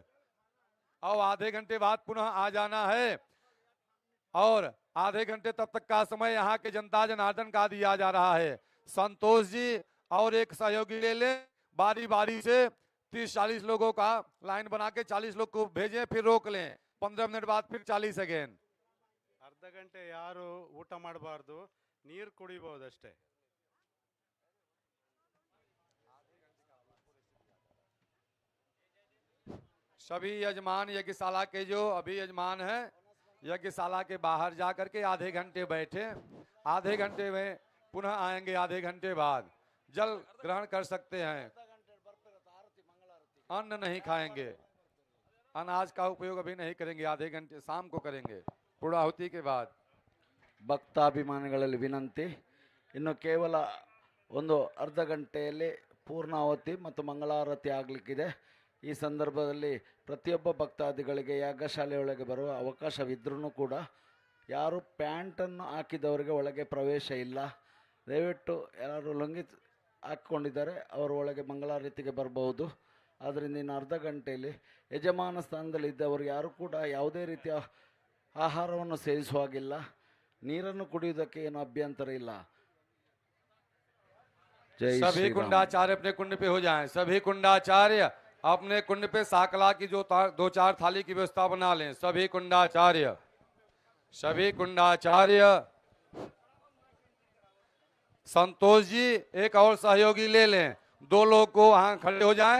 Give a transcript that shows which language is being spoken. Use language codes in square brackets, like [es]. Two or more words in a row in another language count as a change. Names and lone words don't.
[hi] और आधे घंटे बाद पुनः आ जाना है और आधे घंटे तब तक का समय यहाँ के जनता जनार्दन का दिया जा रहा है। संतोष जी और एक सहयोगी ले ले, बारी बारी से 30-40 लोगों का लाइन बना के 40 लोग को भेजें, फिर रोक लें। 15 मिनट बाद फिर 40 सेकेंड। [kn] ಅರ್ಧ ಗಂಟೆ ಯಾರು ಊಟ ಮಾಡಬಾರ್ದು, ನೀರು ಕುಡಿಬಹುದಷ್ಟೇ. [hi] सभी यजमान यज्ञशाला के जो अभी यजमान हैं यज्ञशाला के बाहर जा करके आधे घंटे बैठे, आधे घंटे में पुनः आएंगे। आधे घंटे बाद जल ग्रहण कर सकते हैं, अन्न नहीं खाएंगे, अनाज का उपयोग अभी नहीं करेंगे, आधे घंटे शाम को करेंगे पूर्णाहुति के बाद। [kn] ಭಕ್ತಾಭಿಮಾನಿಗಳಲ್ಲಿ ವಿನಂತಿ, ಇನ್ನು ಕೇವಲ ಒಂದು ಅರ್ಧ ಗಂಟೆಯಲ್ಲಿ ಪೂರ್ಣಾಹುತಿ ಮತ್ತು ಮಂಗಳಾರತಿ ಆಗಲಿಕ್ಕಿದೆ. ಈ ಸಂದರ್ಭದಲ್ಲಿ ಪ್ರತಿಯೊಬ್ಬ ಭಕ್ತಾದಿಗಳಿಗೆ ಯಾಗಶಾಲೆಯೊಳಗೆ ಬರುವ ಅವಕಾಶವಿದ್ರೂ ಕೂಡ ಯಾರು ಪ್ಯಾಂಟನ್ನು ಹಾಕಿದವರಿಗೆ ಒಳಗೆ ಪ್ರವೇಶ ಇಲ್ಲ. ದಯವಿಟ್ಟು ಯಾರು ಲುಂಗಿ ಹಾಕ್ಕೊಂಡಿದ್ದಾರೆ ಅವರು ಒಳಗೆ ಮಂಗಳಾರತಿಗೆ ಬರಬಹುದು. ಆದ್ದರಿಂದ ಇನ್ನು ಅರ್ಧ ಗಂಟೆಯಲ್ಲಿ ಯಜಮಾನ ಸ್ಥಾನದಲ್ಲಿ ಇದ್ದವರು ಯಾರು ಕೂಡ ಯಾವುದೇ ರೀತಿಯ ಆಹಾರವನ್ನು ಸೇವಿಸುವಾಗಿಲ್ಲ, ನೀರನ್ನು ಕುಡಿಯುವುದಕ್ಕೆ ಏನು ಅಭ್ಯಂತರ ಇಲ್ಲ. [hi] जय सभी श्री राम। कुंडाचार्य अपने कुंड पे हो जाएं। सभी कुंडाचार्य अपने कुंड पे साकला की जो 2-4 थाली की व्यवस्था बना लें। सभी कुंडाचार्य, सभी कुंडाचार्य। संतोष जी एक और सहयोगी ले लें, 2 लोग को वहां खड़े हो जाएं।